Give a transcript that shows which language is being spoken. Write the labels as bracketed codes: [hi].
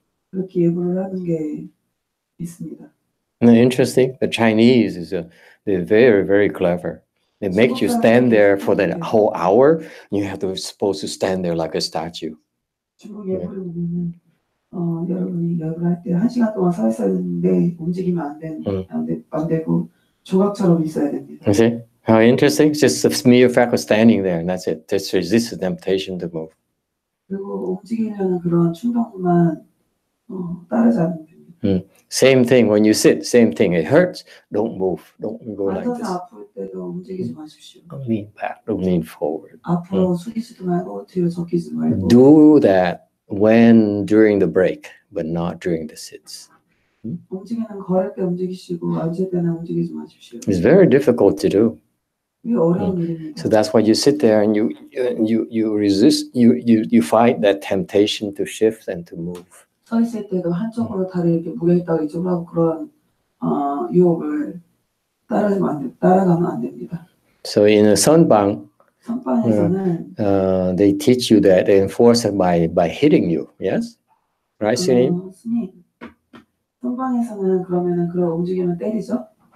[ko] 그렇게 예불을 하는 게 있습니다. [en] Interesting. The Chinese they're very, very clever. They make you stand there for that whole hour. You have to supposed to stand there like a statue. [ko] 중국 예불을 보면은 여러분이 예불할 때 1시간 동안 서 있어야 되는데 움직이면 안 되고 조각처럼 있어야 됩니다. [en] You see how interesting? It's just a mere fact of standing there, and that's it. Just resist the temptation to move. [ko] 그리고 움직이려는 그런 충동만 따르지 않으면 됩니다. [en] Same thing when you sit. Same thing. It hurts. Don't move. Don't go like this. [ko] 앉아서 아플 때도 움직이지 마십시오. [en] Don't lean back. Don't lean forward. [ko] 앞으로 숙이지도 말고 뒤로 적히지 말고. [en] Do that when during the break, but not during the sits. [ko] 움직이는 걸을 때 움직이시고 앉을 때는 움직이지 마십시오. [en] It's very difficult to do. [ko] 이게 어려운 일입니다. [en] So that's why you sit there and you resist. You fight that temptation to shift and to move. [ko] 서 있을 때도 한쪽으로 다리 이렇게 무게 있다가 이쪽으로 하고 그런 유혹을 따라가면 안 됩니다. [en] So in a [ko] 선방에서는 [en] they teach you that they enforce it by hitting you. Yes, right, 스님? [ko] 스님, 선방에서는 그러면은 그런 움직이면 때리죠?